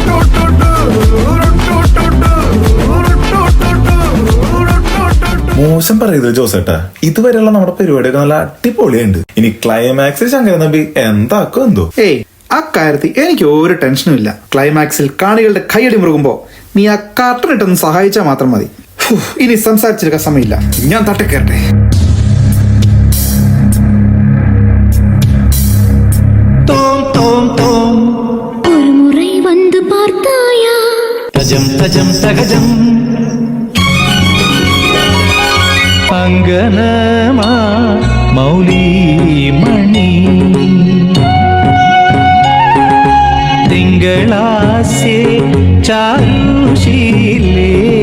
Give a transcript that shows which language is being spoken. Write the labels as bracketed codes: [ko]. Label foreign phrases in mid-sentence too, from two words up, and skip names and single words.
[ml] മോശം പറയുന്നത് ജോസേട്ടാ ഇതുവരെയുള്ള നമ്മുടെ പരിപാടിയൊക്കെ നല്ല അടിപൊളിയുണ്ട്. ഇനി ക്ലൈമാക്സിൽ ശങ്കരൻ നമ്പി എന്താക്കും എന്തോ. ഏയ് അക്കാര്യത്തിൽ എനിക്ക് ഒരു ടെൻഷനും ഇല്ല. ക്ലൈമാക്സിൽ കാണികളുടെ കൈയടി മുറുകുമ്പോ നീ ആ കാർട്ടണിട്ടൊന്ന് സഹായിച്ചാൽ മാത്രം മതി. ഇനി സംസാരിച്ചെടുക്കാൻ സമയമില്ല, ഞാൻ തട്ടിക്കയറട്ടെ. [ta] ஒரு முறை வந்து பார்த்தாயா [ml] തജം തജം തകജം അങ്കനമാ മൗലി മണി തിങ്കളാസേ ചാരുശീലേ